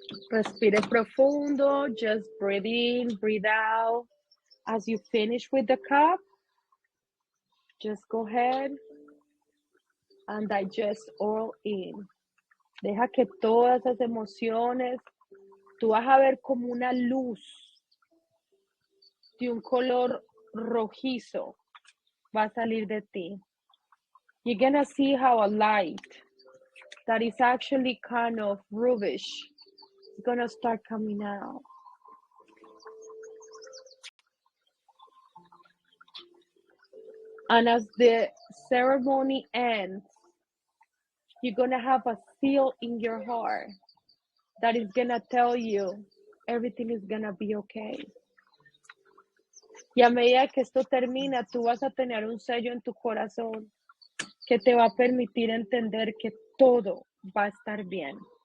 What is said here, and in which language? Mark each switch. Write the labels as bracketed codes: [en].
[es] Respire profundo, [en] just breathe in, breathe out. As you finish with the cup, just go ahead and digest all in. [es] Deja que todas esas emociones, tú vas a ver como una luz de un color rojizo va a salir de ti. [en] You're gonna see how a light that is actually kind of rubish is gonna start coming out. And as the ceremony ends, you're gonna have a seal in your heart that is gonna tell you everything is gonna be okay. [es] Y a medida que esto termina, tú vas a tener un sello en tu corazón que te va a permitir entender que todo va a estar bien.